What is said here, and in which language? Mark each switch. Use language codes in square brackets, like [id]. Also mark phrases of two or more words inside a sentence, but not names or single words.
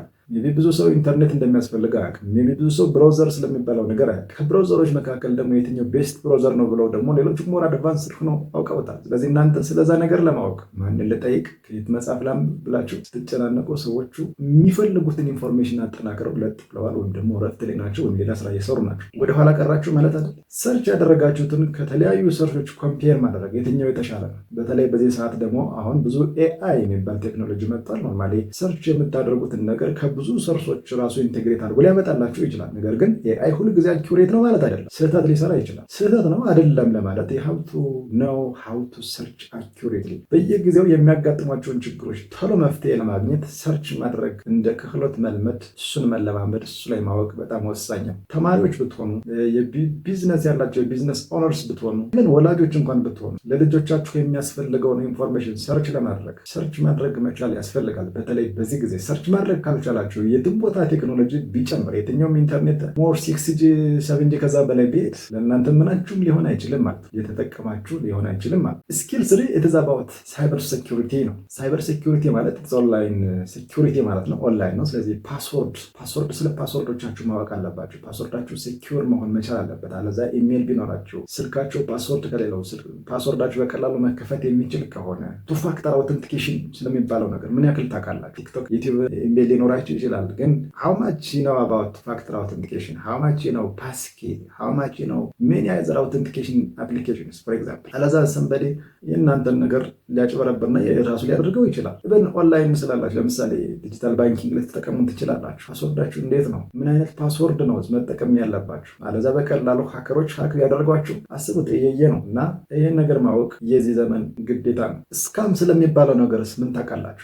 [am] ሜቢ ብዙ ሰው ኢንተርኔት እንደሚያስፈልግ አያውቅም። ሜቢ ብዙ ሰው ብራውዘር ስለሚባለው ነገር አያውቅም። ከብራውዘሮች መካከል ደግሞ የትኛው [en] best browser [am] ነው ብለው ደግሞ ሌሎች [en] more advanced [am] ሆነው አውቀውታል። ስለዚህ እናንተ ስለዛ ነገር ለማወቅ ማንን ልጠይቅ ከየት መጻፍ ላም ብላችሁ ስትጨናነቁ ሰዎቹ የሚፈልጉትን ኢንፎርሜሽን አጠናክረው ለጥ ብለዋል፣ ወይም ደግሞ ረፍት ላይ ናቸው፣ ወይም ሌላ ስራ እየሰሩ ናቸው። ወደኋላ ቀራችሁ ማለት አይደል። ሰርች ያደረጋችሁትን ከተለያዩ ሰርቾች ኮምፔር ማድረግ የትኛው የተሻለ ነው? በተለይ በዚህ ሰዓት ደግሞ አሁን ብዙ ኤአይ የሚባል ቴክኖሎጂ መጥቷል። [en] normally search [am] የምታደርጉትን ነገር ከብዙ ሰርሶች ራሱ ኢንቴግሬት አድርጎ ሊያመጣላችሁ ይችላል። ነገር ግን ኤአይ ሁል ጊዜ አኪውሬት ነው ማለት አይደለም። ስህተት ሊሰራ ይችላል። ስህተት ነው አይደለም ለማለት [en] you know how to search accurately። [am] በየጊዜው የሚያጋጥሟቸውን ችግሮች ቶሎ መፍትሄ ለማግኘት ሰርች ማድረግ እንደ ክህሎት መልመድ፣ እሱን መለማመድ፣ እሱ ላይ ማወቅ በጣም ወሳኝ ነው። ተማሪዎች ብትሆኑ፣ የቢዝነስ ያላቸው የቢዝነስ ኦነርስ ብትሆኑ፣ ምን ወላጆች እንኳን ብትሆኑ ለልጆቻችሁ የሚያስፈልገውን ኢንፎርሜሽን ሰርች ማድረግ መቻል ያስፈልጋል። በተለይ በዚህ ጊዜ ሰርች ማድረግ ካልቻላችሁ የትም ቦታ ቴክኖሎጂ ቢጨምር የትኛውም ኢንተርኔት ሞር 6G 7G ከዛ በላይ ቢሄድ ለእናንተ ምናችሁም ሊሆን አይችልም ማለት ነው። የተጠቀማችሁ ሊሆን አይችልም ማለት። ስኪል 3 [en] it is about cyber security [am] ነው። [en] cyber security [am] ማለት [en] online security [am] ማለት ነው፣ ኦንላይን ነው። ስለዚህ ፓስወርድ ስለ ፓስወርዶቻችሁ ማወቅ አለባችሁ። ፓስወርዳችሁ ሴኩር መሆን መቻል አለበት። አለዛ ኢሜል ቢኖራችሁ ስልካችሁ ፓስወርድ ከሌለው ፓስወርዳችሁ በቀላሉ መከፈት የሚችል ከሆነ [en] two factor authentication [am] ስለሚባለው ነገር ምን ያክል ታውቃላችሁ? ቲክቶክ፣ ዩቲዩብ ኢሜል ሊኖራችሁ ይችላል። ግን [en] how much you know about factor authentication? How much you know passkey? How much you know many other authentication applications for example? [am] አለዛ ሰንበዴ የእናንተን ነገር ሊያጭበረብርና የራሱ ሊያደርገው ይችላል። [en] even online [am] ስላላችሁ ለምሳሌ [en] digital banking [am] ልትጠቀሙ ትችላላችሁ። ፓስወርዳችሁ እንዴት ነው? ምን አይነት ፓስወርድ ነው መጠቀም ያለባችሁ? አለዛ በቀላሉ ሃከሮች ሃክ ሊያደርጓችሁ አስቡት። እየየ ነው እና ይሄን ነገር ማወቅ የዚህ ዘመን ግዴታ ነው። ስካም ስለሚባለው ነገርስ ምን ታውቃላችሁ?